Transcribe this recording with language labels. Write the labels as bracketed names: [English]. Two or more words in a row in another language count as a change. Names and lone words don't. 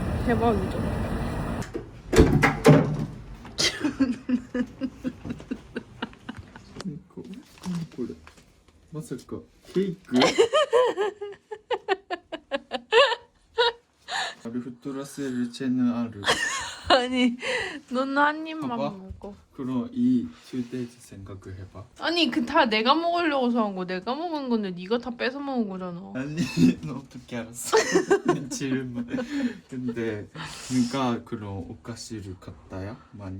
[Korean] 대박이죠. これまさかケークアルフトラセルチェヌアル 아니, 너는 한 입만 봐봐. 먹어. 그럼 이 튜데이즈 생각해봐. 아니, 그 다 내가 먹으려고 사온 거. 내가 먹은 건데 네가 다 뺏어 먹은 거잖아. 아니 너 어떻게 알았어? 질문. 근데 네가 그럼 오카시를 갖다야 많이?